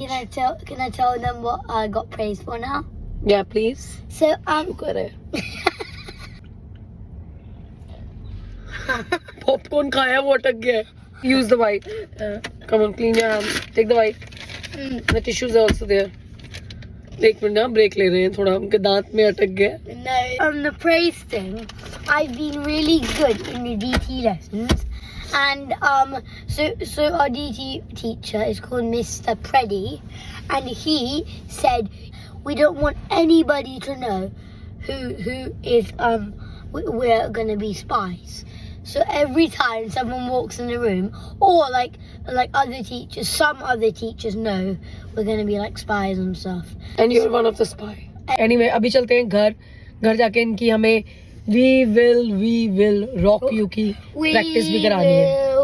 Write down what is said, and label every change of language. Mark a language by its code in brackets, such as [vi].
[en] Can I tell them what I got praised for now? Yeah, please. So [hi] Popcorn khaya wo atak gaya. [en] Use the wipe. Come on, clean your hands. Take the wipe. The tissues are also there. [hi] एक minute ना break ले रहे हैं थोड़ा उनके दांत में अटक गया. [en] No, on the praise thing, I've been really good in the DT lessons, and so our DT teacher is called Mr. Preddy, and he said we don't want anybody to know who is we're gonna be spies. So every time someone walks in the room, or like other teachers, some other teachers know we're gonna be like spies and stuff. And you're one of the spy. [hi] Anyway, अभी चलते हैं घर जाके इनकी हमें we will rock you की practice भी करानी है.